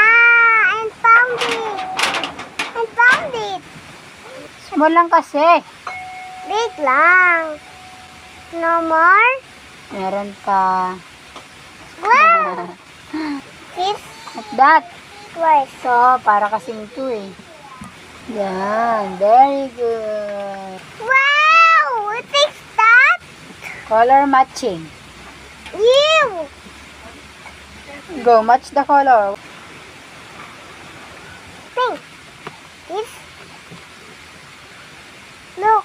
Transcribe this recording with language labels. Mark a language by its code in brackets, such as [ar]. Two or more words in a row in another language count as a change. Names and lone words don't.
[en] I found it! I found it! [tl] Small lang kasi. [en] Big lang. No more? [tl] Meron pa. [en] Wow! This What's that? twice. So, [tl] para kasing 2 eh. Yan. [en] Very good. Wow! What is that? Color matching. You! Go, match the color. Pink. This. Look.